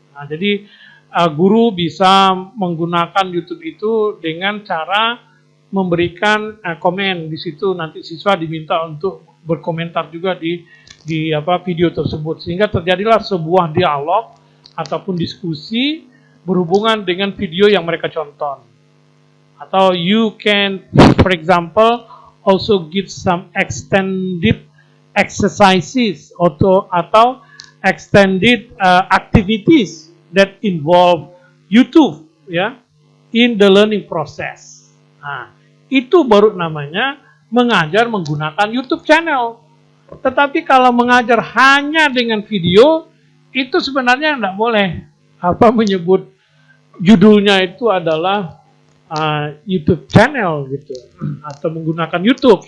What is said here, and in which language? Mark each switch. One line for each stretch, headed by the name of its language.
Indonesian: Nah, jadi guru bisa menggunakan YouTube itu dengan cara memberikan komen di situ, nanti siswa diminta untuk berkomentar juga di video tersebut sehingga terjadilah sebuah dialog ataupun diskusi berhubungan dengan video yang mereka tonton.
English: Atau you can, for example, also give some extended exercises atau extended activities that involve YouTube, ya, in the learning process.
Indonesian: Nah, itu baru namanya mengajar menggunakan YouTube channel. Tetapi kalau mengajar hanya dengan video, itu sebenarnya tidak boleh. Menyebut judulnya itu adalah YouTube channel gitu, atau menggunakan YouTube.